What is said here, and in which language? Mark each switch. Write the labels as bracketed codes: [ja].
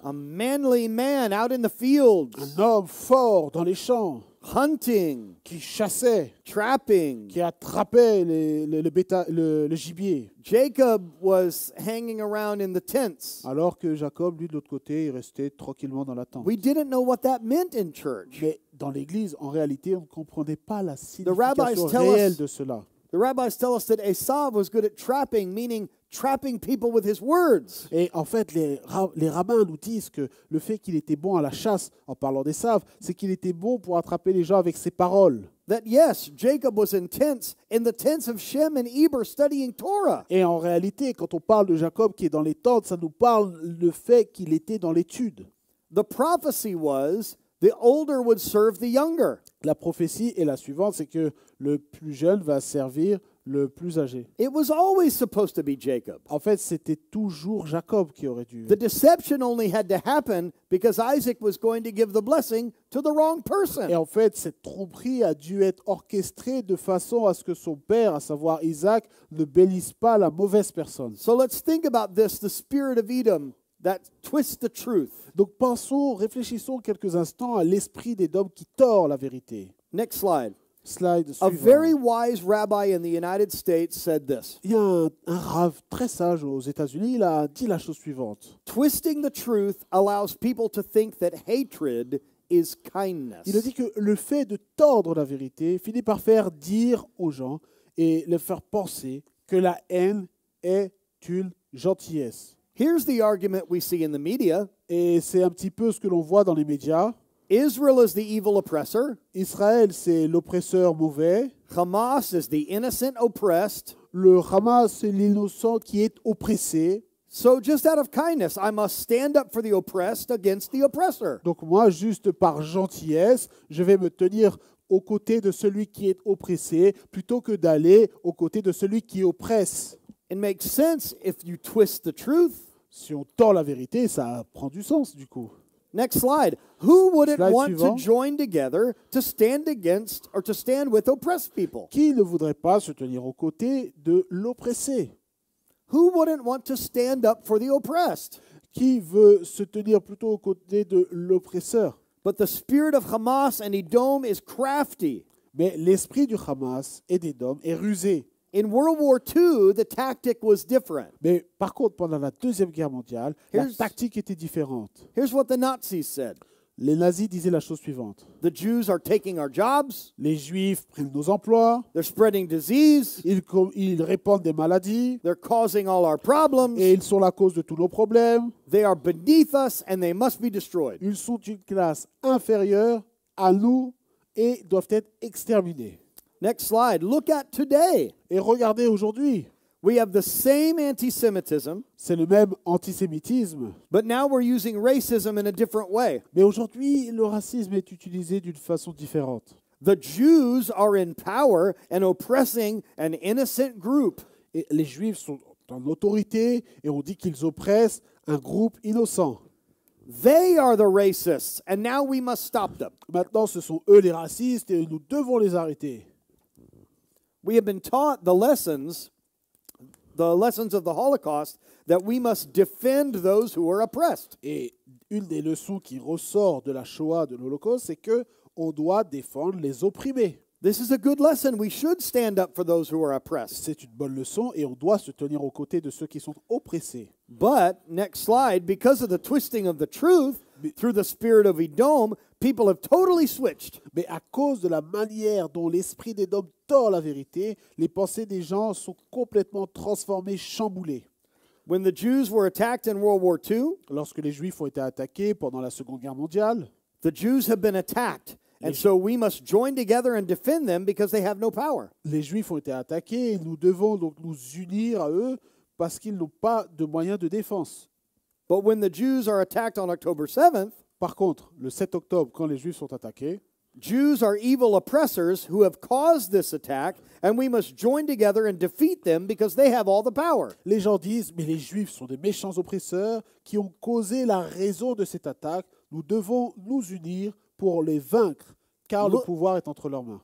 [en] a manly man out in the fields, [fr] un homme fort dans les champs, [en] hunting, [fr] qui chassait, [en] trapping. [fr] qui attrapait le gibier, [en] Jacob was hanging around in the tents. [fr] alors que Jacob, lui, de l'autre côté, il restait tranquillement dans la tente. [en] We didn't know what that meant in church. [fr] Mais dans l'Église, en réalité, on ne comprenait pas la [en] rabbis [fr] signification [en] tell us- [fr] réelle de cela. [en] The rabbis tell us that Esav was good at trapping, meaning trapping people with his words. [fr] Et en fait, les rabbins nous disent que le fait qu'il était bon à la chasse, en parlant d'Ésav, c'est qu'il était bon pour attraper les gens avec ses paroles. [en] That yes, Jacob was in the tents of Shem and Eber studying Torah. [fr] Et en réalité, quand on parle de Jacob qui est dans les tentes, ça nous parle le fait qu'il était dans l'étude. [en] The prophecy was the older would serve the younger. [fr] La prophétie est la suivante, c'est que le plus jeune va servir le plus âgé. [en] It was always supposed to be Jacob. [fr] En fait, c'était toujours Jacob qui aurait dû. [en] The deception only had to happen because Isaac was going to give the blessing to the wrong [fr] Et [en] person. [fr] en fait, cette tromperie a dû être orchestrée de façon à ce que son père, à savoir Isaac, ne bénisse pas la mauvaise personne. [en] So let's think about this, the spirit of Edom that twists the truth. [fr] Donc réfléchissons quelques instants à l'esprit d'Édom qui tord la vérité. [en] Next slide. Slide A [fr] suivant. [en] very wise rabbi in the United States said this: [fr] Il y a un rave très sage aux États-Unis, il a dit la chose suivante. [en] twisting the truth allows people to think that hatred is kindness. [fr] Il a dit que le fait de tordre la vérité finit par faire dire aux gens et les faire penser que la haine est une gentillesse. [en] Here's the argument we see in the media. [fr] Et c'est un petit peu ce que l'on voit dans les médias. [en] Israel is the evil oppressor. [fr] Israël, c'est l'oppresseur mauvais. [en] Hamas is the innocent oppressed. [fr] Le Hamas, c'est l'innocent qui est oppressé. [en] So just out of kindness, I must stand up for the oppressed against the oppressor. [fr] Donc moi, juste par gentillesse, je vais me tenir aux côtés de celui qui est oppressé plutôt que d'aller aux côtés de celui qui oppresse. [en] It makes sense if you twist the truth. [fr] Si on tord la vérité, ça prend du sens du coup. [en] Next slide. Who wouldn't Slide want to [fr] suivant. [en] join together to stand against or to stand with oppressed people? [fr] Qui ne voudrait pas se tenir aux côtés de l'oppressé? [en] Who wouldn't want to stand up for the oppressed? [fr] Qui veut se tenir plutôt aux côtés de l'oppresseur? [en] But the spirit of Hamas and Edom is crafty. [fr] Mais l'esprit du Hamas et d'Édom est rusé. [en] In World War II, the tactic was different. [fr] Mais par contre, pendant la Deuxième Guerre mondiale, la [en] Here's- [fr] tactique était différente. [en] Here's what the Nazis said. [fr] Les nazis disaient la chose suivante. [en] The Jews are taking our jobs. [fr] Les Juifs prennent nos emplois, [en] They're spreading disease. [fr] ils répandent des maladies, [en] They're causing all our problems. [fr] et ils sont la cause de tous nos problèmes. [en] They are beneath us and they must be destroyed. [fr] Ils sont une classe inférieure à nous et doivent être exterminés. [en] Next slide. Look at today. [fr] Et regardez aujourd'hui, [en] We have the same anti-Semitism, [fr] c'est le même antisémitisme. [en] but now we're using racism in a different way. [fr] Mais aujourd'hui, le racisme est utilisé d'une façon différente. [en] The Jews are in power and oppressing an innocent group. [fr] Et les Juifs sont en autorité et on dit qu'ils oppressent un groupe innocent. [en] They are the racists, and now we must stop them. [fr] Maintenant, ce sont eux les racistes et nous devons les arrêter. [en] We have been taught the lessons of the Holocaust, that we must defend those who are oppressed. [fr] Et une des leçons qui ressort de la Shoah, de l'Holocauste, c'est que on doit défendre les opprimés. [en] This is a good lesson. We should stand up for those who are oppressed. [fr] C'est une bonne leçon et on doit se tenir aux côtés de ceux qui sont oppressés. [en] But, next slide, because of the twisting of the truth through the spirit of Edom, people have totally switched. [fr] Mais à cause de la manière dont l'esprit d'Édom tord la vérité, les pensées des gens sont complètement transformées, chamboulées. [en] When the Jews were attacked in World War II, [fr] Lorsque les Juifs ont été attaqués pendant la Seconde Guerre mondiale, [en] the Jews have been attacked. And so we must join together and defend them because they have no power. [fr] les Juifs ont été attaqués et nous devons donc nous unir à eux parce qu'ils n'ont pas de moyens de défense. [en] But when the Jews are attacked on October 7th, [fr] Par contre, le 7 octobre, quand les Juifs sont attaqués, [en] Jews are evil oppressors who have caused this attack, and we must join together and defeat them because they have all the power. [fr] les gens disent « Mais les Juifs sont des méchants oppresseurs qui ont causé la raison de cette attaque. Nous devons nous unir pour les vaincre, car le [en] Look- [fr] pouvoir est entre leurs mains. »